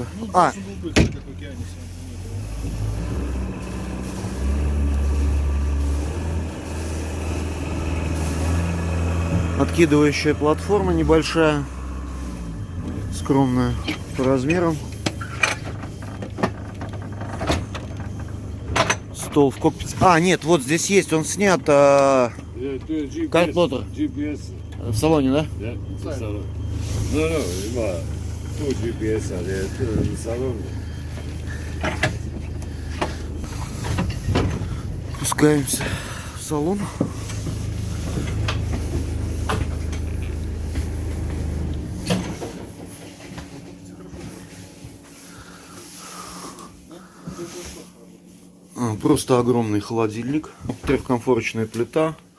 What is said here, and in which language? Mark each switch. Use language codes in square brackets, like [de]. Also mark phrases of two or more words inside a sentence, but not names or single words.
[ru] А, откидывающая платформа небольшая, скромная по размерам. Стол в кокпите. А, нет, вот здесь есть, он снят. Карплотер. GPS. В салоне, да? [en] Yeah, salon. [hr] No, ima tu GPS, ali je tu salon. [ru] Спускаемся в салон. Просто огромный холодильник, трехкомфорочная плита.